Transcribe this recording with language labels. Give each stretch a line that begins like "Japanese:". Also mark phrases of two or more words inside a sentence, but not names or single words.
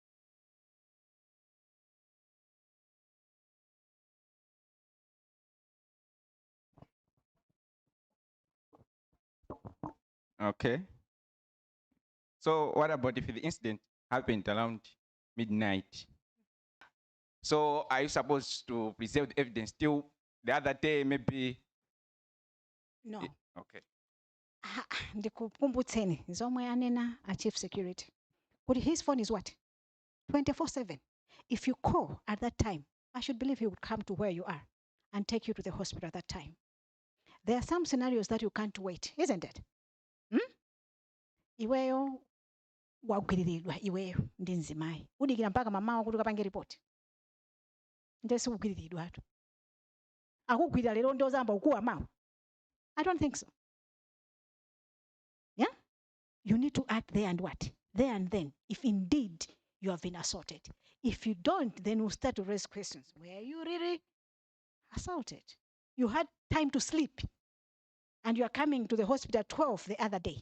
English: Okay. So what about if the incident happened around midnight? So are you supposed to preserve the evidence till the other day, maybe? No. Okay.
Nyanja: Ndikukumbutseni zomwe anena a
English: chief security. But his phone is what? 24/7. If you call at that time, I should believe he would come to where you are and take you to the hospital at that time. There are some scenarios that you can't wait, isn't it?
Nyanja: Iweyo wagwiriridwa iweyo ndi mzimayi. Udikira mpaka mamawo kuti ukapange report. Ndesi kugwiriridwatu. Akugwirira lero ndi ozamba ukuwa mawu.
English: I don't think so. Yeah? You need to act there and what? There and then, if indeed you have been assaulted. If you don't, then we'll start to raise questions. Were you really assaulted? You had time to sleep, and you are coming to the hospital at 12 the other day.